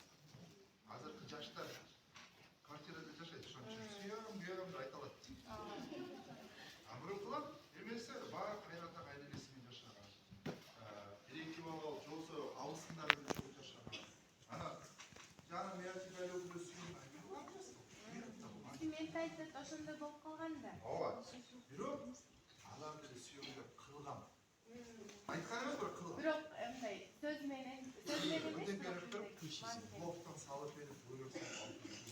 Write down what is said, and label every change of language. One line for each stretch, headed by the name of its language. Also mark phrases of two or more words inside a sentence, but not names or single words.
Kyrgyz: Азыркы жаштар квартирада жашайт, ошон үчүн сүйөм деп айта алат. Мурункулар эмесе баары кайната кайненеси менен жашаган. Бир-эки бала болуп, же болбосо абысындары менен чогуу жашаган. Анан жаным
Russian: я тебя люблю,
Kyrgyz: сүйөм. Менталитет ошондой болуп калган да. Ооба. Бирок алар деле сүйөм деп кылган. Айткан эмес, бирок кылган. Бирок мындай сөз менен эмес. Блоктон салып берип, буйрукса алып